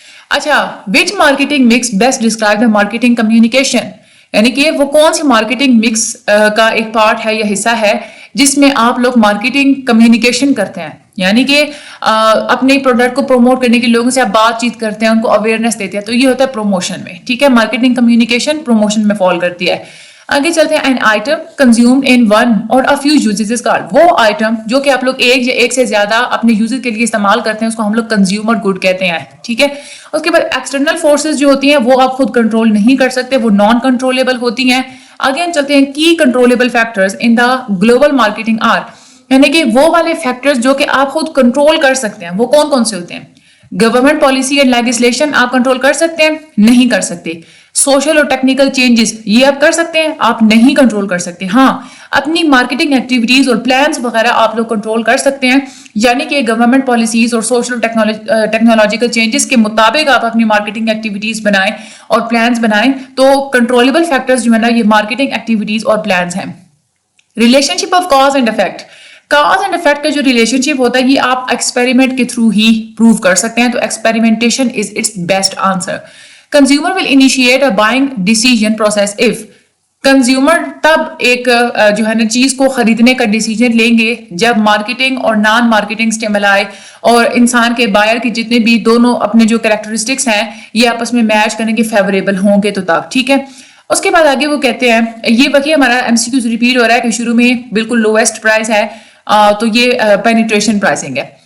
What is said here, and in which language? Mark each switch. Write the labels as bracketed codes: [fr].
[ur] اچھا، [en] which marketing mix best describe the marketing communication, [ur] یعنی کہ وہ کون سی مارکیٹنگ مکس کا ایک پارٹ ہے یا حصہ ہے جس میں آپ لوگ مارکیٹنگ کمیونیکیشن کرتے ہیں، یعنی کہ اپنے پروڈکٹ کو پروموٹ کرنے کے لوگوں سے آپ بات چیت کرتے ہیں، ان کو اویئرنیس دیتے ہیں. تو یہ ہوتا ہے پروموشن میں. ٹھیک ہے، مارکیٹنگ کمیونیکیشن پروموشن میں فال کرتی ہے. آگے چلتے ہیں. [en] an item consumed in one or a few uses is called. [ur] وہ آئٹم جو کہ آپ لوگ ایک یا ایک سے زیادہ اپنے یوزر کے لیے استعمال کرتے ہیں اس کو ہم لوگ کنزیومر گڈ کہتے ہیں. ٹھیک ہے، اس کے بعد ایکسٹرنل فورسز جو ہوتی ہیں وہ آپ خود کنٹرول نہیں کر سکتے، وہ نان کنٹرولیبل ہوتی ہیں. آگے ہم چلتے ہیں. [en] key controllable factors in the global marketing are, [ur] یعنی کہ وہ والے فیکٹرز جو کہ آپ خود کنٹرول کر سکتے ہیں وہ کون کون سے ہوتے ہیں؟ گورنمنٹ پالیسی اینڈ لیجسلیشن آپ کنٹرول کر سکتے ہیں؟ نہیں کر سکتے. سوشل اور ٹیکنیکل چینجز یہ آپ کر سکتے ہیں؟ آپ نہیں کنٹرول کر سکتے. ہاں، اپنی مارکیٹنگ ایکٹیویٹیز اور پلانز وغیرہ آپ لوگ کنٹرول کر سکتے ہیں، یعنی کہ گورنمنٹ پالیسیز اور سوشل ٹیکنالوجیکل چینجز کے مطابق آپ اپنی مارکیٹنگ ایکٹیویٹیز بنائیں اور پلانز بنائیں. تو کنٹرولیبل فیکٹرز جو ہے نا یہ مارکیٹنگ ایکٹیویٹیز اور پلانز ہیں. [en] Relationship of cause and effect. [ur] Cause and effect کا جو ریلیشن شپ ہوتا ہے یہ آپ ایکسپیریمنٹ کے تھرو ہی پروو کر سکتے ہیں. تو [en] Experimentation is its best answer. Consumer will initiate a buying decision process if. [ur] Consumer تب ایک جو ہے نا چیز کو خریدنے کا ڈیسیجن لیں گے جب مارکیٹنگ اور نان مارکیٹنگ اسٹیمولائی اور انسان کے بائر کی جتنے بھی دونوں اپنے جو کریکٹرسٹکس ہیں یہ آپس میں میچ کرنے کے فیوریبل ہوں گے تو تب. ٹھیک ہے، اس کے بعد آگے وہ کہتے ہیں، یہ وقت ہمارا ایم سی کیوز ریپیٹ ہو رہا ہے کہ شروع میں بالکل لویسٹ پرائز ہے تو یہ پینیٹریشن پرائسنگ ہے.